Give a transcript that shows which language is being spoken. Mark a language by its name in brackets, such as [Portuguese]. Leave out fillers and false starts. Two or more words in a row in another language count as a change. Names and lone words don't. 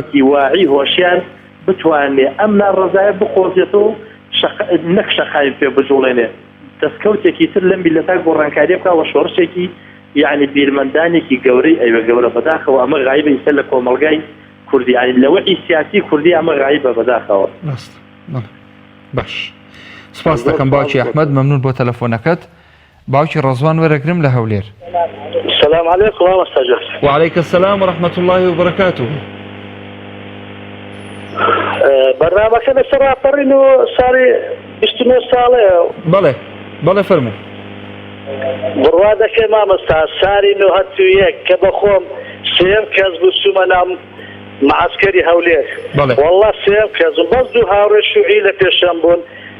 [Central Kurdish] واعی هۆشیار بتوانێ ئەم ناڕەزایە بخۆزێتەوە نەک شەقامی پێ بجوڵێنێ دەستکەوتێکی تر لەم میلەتا گۆڕانکاری بکەوە شۆڕشێکی یعنی بیرمەندانێکی گەورەی ئەوە گەورە بەداخەوە ئەمە غایبە ئیسە لە کۆمەڵگای کوردی یعنی لەوەی سیاسی کوردی ئەمە غایبە بەداخەوە. باش سپاس دەکەم باوکی ئەحمەد مەمنون بۆ تەلەفۆنەکەت. باوکی ڕەزوان وەرەگرم لە هەولێر. [Arabic] السلام عليكم ومستجر. وعليك السلام ورحمة الله وبركاته. [Central Kurdish] برنامجك لەسەر ڕاپەڕین و ساڵی 29 ساڵەیە. بەڵێ بەڵێ فەرموو. بڕوا دەکەی مامۆستا ساری 1970 کە بەخۆم سێم کەس بوو چوومە ناو معسکەری هەولێر. بەڵێ. وەڵڵا سێم کەس بوو بەس دوو هاوڕێ شوعی لە پێشەم بوون